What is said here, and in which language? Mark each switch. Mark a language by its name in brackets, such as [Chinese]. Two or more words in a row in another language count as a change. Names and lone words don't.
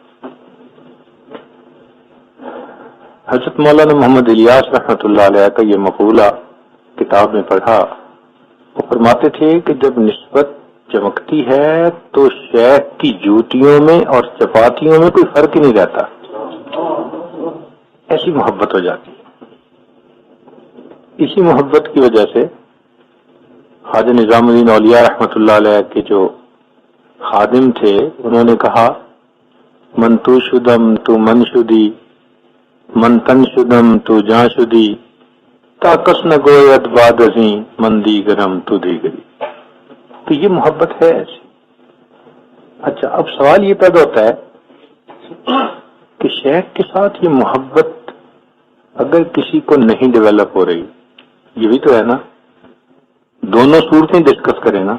[Urdu] حضرت مولانا محمد الیاس [Arabic] رحمۃ اللہ علیہ [Urdu] کا یہ مقولہ کتاب میں پڑھا، وہ فرماتے تھے کہ جب نسبت چمکتی ہے تو شیخ کی جوتیوں میں اور چپاتیوں میں کوئی فرق ہی نہیں رہتا، ایسی محبت ہو جاتی ہے۔ اسی محبت کی وجہ سے خواجہ نظام الدین اولیاء [Arabic] رحمۃ اللہ علیہ [Urdu] کے جو خادم تھے انہوں نے کہا [Persian] من تو شدم تو من شدی، من تن شدم تو جاں شدی، تا کس نہ گوید باد ازیں من دیگرم تو دیگری۔ [Urdu] تو یہ محبت ہے ایسی۔ اچھا، اب سوال یہ پیدا ہوتا ہے کہ شیخ کے ساتھ یہ محبت اگر کسی کو نہیں ڈیولپ ہو رہی، یہ بھی تو ہے نا، دونوں صورتیں ڈسکس کریں نا۔